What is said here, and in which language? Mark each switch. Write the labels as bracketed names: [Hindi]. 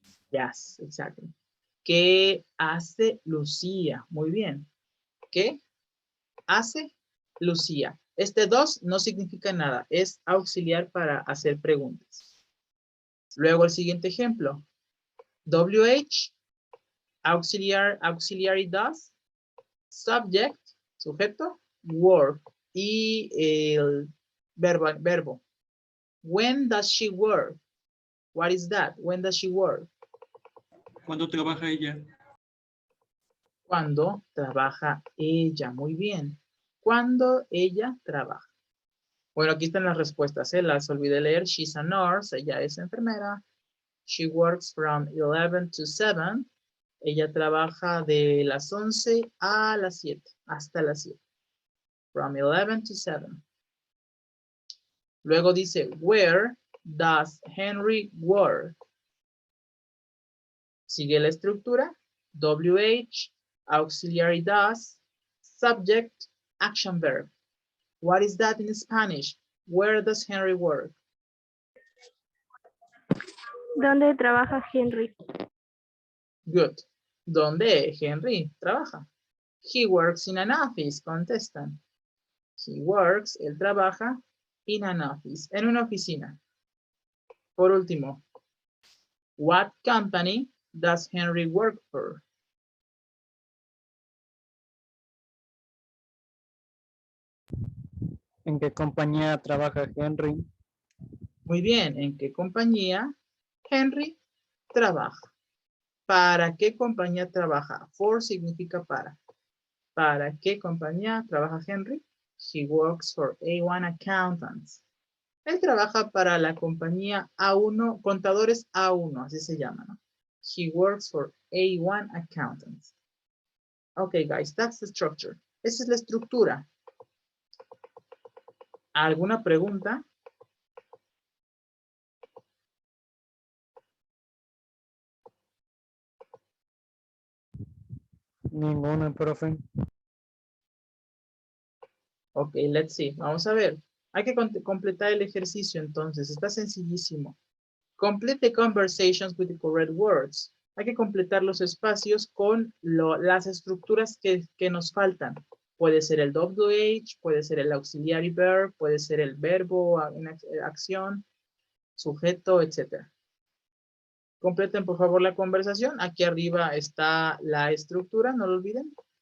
[English] Yes, exactly. [Spanish] ¿Qué hace Lucía? Muy bien. ¿Qué hace Lucía? Este dos no significa nada. Es auxiliar para hacer preguntas. Luego el siguiente ejemplo. [English] WH, auxiliary does, subject, sujeto, work. [Spanish] Y el verbo. [English] When does she work? What is that? When does she work? [Spanish] ¿Cuándo trabaja ella? Cuando trabaja ella. Muy bien. Cuando ella trabaja. Bueno, aquí están las respuestas. Las olvidé leer. [English] She's a nurse. [Spanish] Ella es enfermera. [English] She works from 11 to 7. [Spanish] Ella trabaja de las 11 a las 7. Hasta las 7. [English] From 11 to 7. [Spanish] Luego dice, [English] where does Henry work? [Spanish] Sigue la estructura. [English] WH, auxiliary does, subject, action verb. What is that in Spanish? Where does Henry work? [Spanish] ¿Dónde trabaja Henry? [English] Good. [Spanish] ¿Dónde Henry trabaja? [English] He works in an office, [Spanish] contestan. [English] He works, [Spanish] él trabaja, [English] in an office, [Spanish] en una oficina. Por último, [English] what company does Henry work for? [Spanish] ¿En qué compañía trabaja Henry? Muy bien, ¿en qué compañía Henry trabaja? ¿Para qué compañía trabaja? For significa para. ¿Para qué compañía trabaja Henry? [English] He works for A1 Accountants. [Spanish] Él trabaja para la compañía A1, contadores A1, así se llama, ¿no? [English] He works for A1 Accountants. Okay, guys, that's the structure. [Spanish] Esa es la estructura. ¿Alguna pregunta? Ninguna, profe. [English] Ok, let's see. [Spanish] Vamos a ver. Hay que completar el ejercicio entonces. Está sencillísimo. [English] Complete the conversations with the correct words. [Spanish] Hay que completar los espacios con las estructuras que nos faltan. Puede ser el WH, puede ser el auxiliary verb, puede ser el verbo en acción, sujeto, etc. Completen por favor la conversación. Aquí arriba está la estructura, no lo olviden.